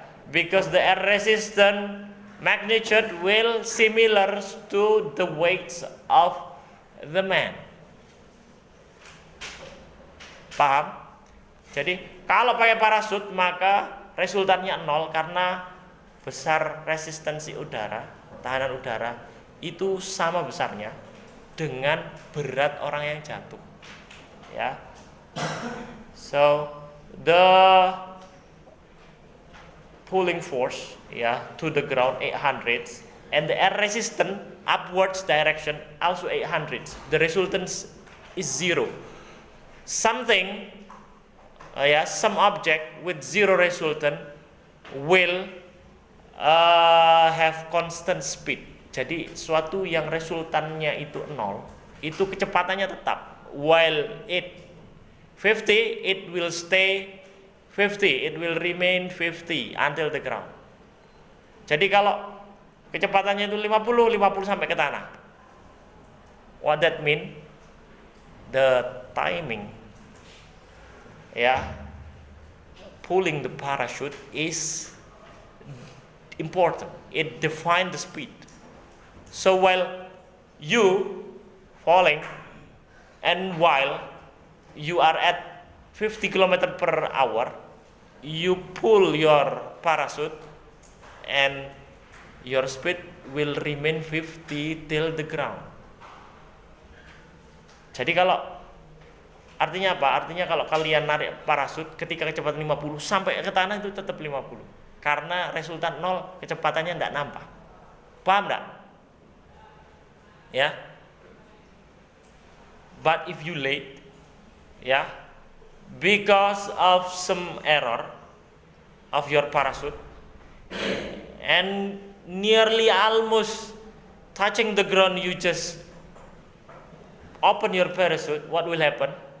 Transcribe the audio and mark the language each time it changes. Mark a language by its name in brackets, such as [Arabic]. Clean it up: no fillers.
[English] Because the air resistance magnitude will similar to the weight of the man. [Indonesian] Paham? Jadi kalau pakai parachute maka resultannya 0 karena besar resistensi udara, tahanan udara itu sama besarnya dengan berat orang yang jatuh. [English] So the pulling force to the ground 800 and the air resistance upwards direction also 800. The resultant is zero. Something some object with zero resultant will have constant speed. [Indonesian] Jadi suatu yang resultannya itu 0, itu kecepatannya tetap. [English] While it 50, it will stay 50, it will remain 50 until the ground. [Indonesian] Jadi kalau kecepatannya itu 50 sampai ke tanah. [English] What that mean? The timing pulling the parachute is important. It defines the speed. So while you falling and while you are at 50 km per hour, you pull your parachute and your speed will remain 50 till the ground. [Indonesian] Jadi kalau Artinya apa? Artinya kalau kalian narik parasut ketika kecepatan 50 sampai ke tanah itu tetap 50. Karena resultan 0, kecepatannya tidak nambah. Paham enggak? Ya. [English] But if you late, ya, because of some error of your parachute and nearly almost touching the ground, you just open your parachute, what will happen?